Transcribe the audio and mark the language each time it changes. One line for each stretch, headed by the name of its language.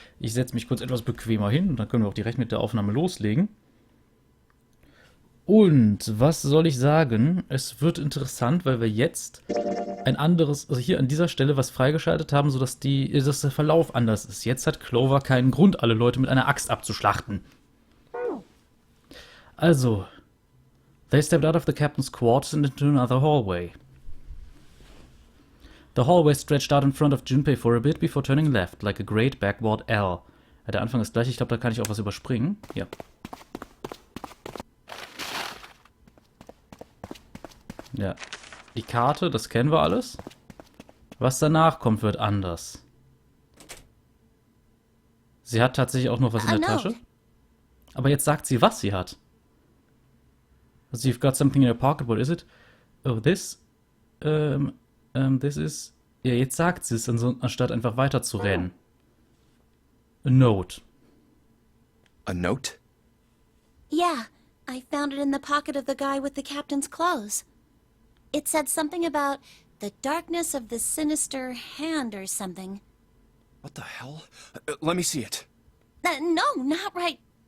German: Ich setze mich kurz etwas bequemer hin und dann können wir auch direkt mit der Aufnahme loslegen. Und was soll ich sagen? Es wird interessant, weil wir jetzt ein anderes, also hier an dieser Stelle was freigeschaltet haben, sodass dass der Verlauf anders ist. Jetzt hat Clover keinen Grund, alle Leute mit einer Axt abzuschlachten.
English: Also, they stepped out of the captain's quarters and into another hallway. The hallway stretched out in front of Junpei for a bit before turning left, like a great backward L.
German: Ja, der Anfang ist gleich, ich glaube, da kann ich auch was überspringen. Ja. Ja. Die Karte, das kennen wir alles. Was danach kommt, wird anders. Sie hat tatsächlich auch noch was in der Tasche. Aber jetzt sagt sie, was sie hat.
English: So you've got something in your pocket, what is it? Oh, this? This is...
German: Ja, jetzt sagt sie es, anstatt einfach weiter zu rennen.
English: A note. A note? Yeah, I found it in the pocket of the guy with the captain's clothes. It said something about the darkness of the sinister hand or something. What the hell? Let me see it. No, not right.